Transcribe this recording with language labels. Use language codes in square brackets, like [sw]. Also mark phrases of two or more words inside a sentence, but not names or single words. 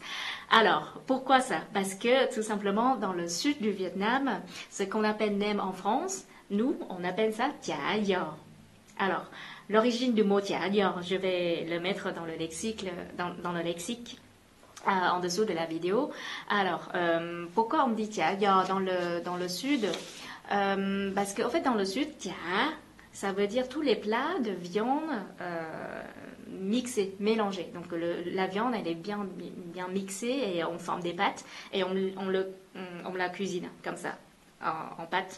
[fr] Alors, pourquoi ça? Parce que tout simplement, dans le sud du Vietnam, ce qu'on appelle nem en France, nous, on appelle ça [vi] chả giò. [fr] Alors, l'origine du mot [vi] chả giò, [fr] je vais le mettre dans le lexique, dans le lexique en dessous de la vidéo. Alors, pourquoi on dit [vi] chả giò [fr] dans le sud? Parce qu'en fait, dans le sud, chả, ça veut dire tous les plats de viande mixés, mélangés. Donc la viande, elle est bien mixée et on forme des pâtes et on la cuisine comme ça, en pâte.